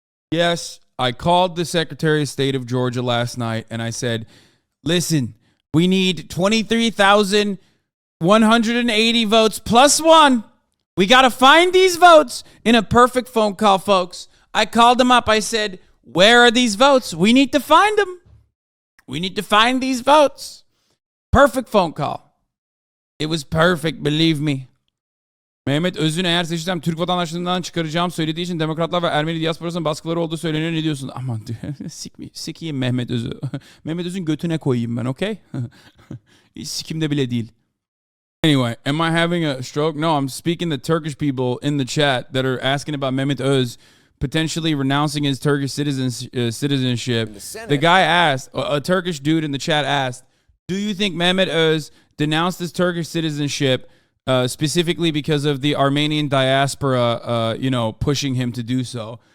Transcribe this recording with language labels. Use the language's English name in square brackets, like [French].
[English] Yes, I called the Secretary of State of Georgia last night, and I said, listen, we need 23,180 votes plus one. We got to find these votes in a perfect phone call, folks. I called them up. I said, where are these votes? We need to find them. We need to find these votes. Perfect phone call. It was perfect, believe me. [Turkish] Mehmet Öz'ün eğer seçilsem Türk vatandaşlığından çıkaracağım söylediği için Demokratlar ve Ermeni diasporasının baskıları olduğu söyleniyor. Ne diyorsun? Aman sikeyim Mehmet Öz'ü. Mehmet Öz'ün götüne koyayım ben, okay? Sikimde bile değil. [English] Anyway, am I having a stroke? No, I'm speaking to Turkish people in the chat that are asking about Mehmet Öz potentially renouncing his Turkish citizenship. The guy asked, a Turkish dude in the chat asked, do you think Mehmet Öz denounced his Turkish citizenship specifically because of the Armenian diaspora, pushing him to do so?